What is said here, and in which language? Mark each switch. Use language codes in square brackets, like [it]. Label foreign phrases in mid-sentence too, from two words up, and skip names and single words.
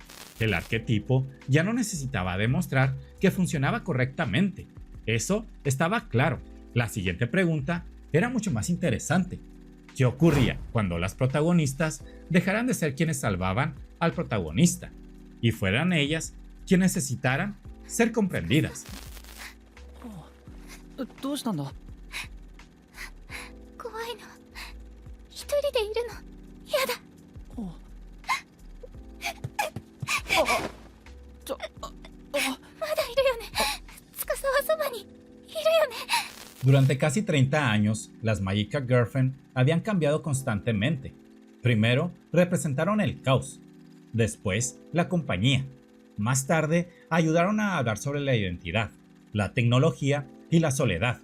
[es] El arquetipo ya no necesitaba demostrar que funcionaba correctamente. Eso estaba claro. La siguiente pregunta era mucho más interesante. ¿Qué ocurría cuando las protagonistas dejaran de ser quienes salvaban al protagonista y fueran ellas quienes necesitaran ser comprendidas? [ja] どうしたんだ？怖いの。一人でいるの。やだ。まだいるよね。司はそばにいるよね。 [es] Durante casi 30 años, las Magica Girlfriend habían cambiado constantemente. Primero, representaron el caos. Después, la compañía. Más tarde, ayudaron a hablar sobre la identidad, la tecnología y la soledad.